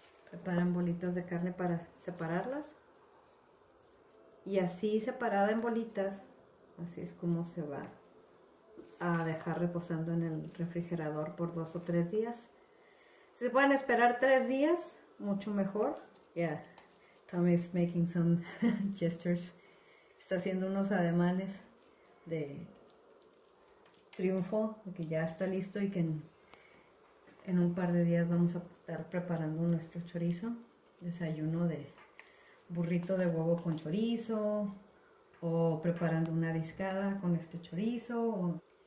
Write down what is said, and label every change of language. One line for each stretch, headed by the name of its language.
Spanish: Preparan bolitas de carne para separarlas. Y así separada en bolitas, así es como se va a dejar reposando en el refrigerador por 2 o 3 días. Si se pueden esperar 3 días, mucho mejor.
English: Yeah, Tom is making some gestures.
Spanish: Está haciendo unos ademanes de triunfo, de que ya está listo y que en un par de días vamos a estar preparando nuestro chorizo. Desayuno de burrito de huevo con chorizo, o preparando una discada con este chorizo.